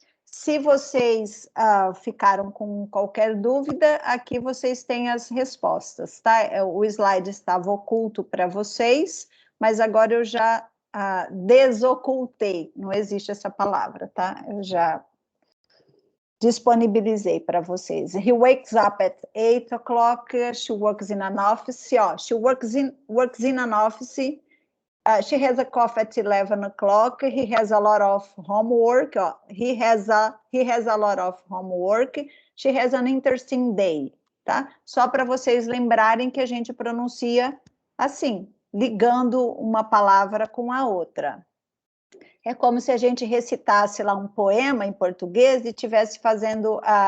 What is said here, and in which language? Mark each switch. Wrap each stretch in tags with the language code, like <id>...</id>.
<pt>Se vocês ficaram com qualquer dúvida, aqui vocês têm as respostas, tá? O slide estava oculto para vocês, mas agora eu já desocultei, não existe essa palavra, tá? Eu já disponibilizei para vocês.</pt> <en>He wakes up at 8 o'clock, she works in an office, ó, she works in an office. She has a coffee at 11 o'clock. He has a lot of homework. He has a lot of homework. She has an interesting day, tá?</en> <pt>Só para vocês lembrarem que a gente pronuncia assim, ligando uma palavra com a outra. É como se a gente recitasse lá um poema em português e estivesse fazendo</pt>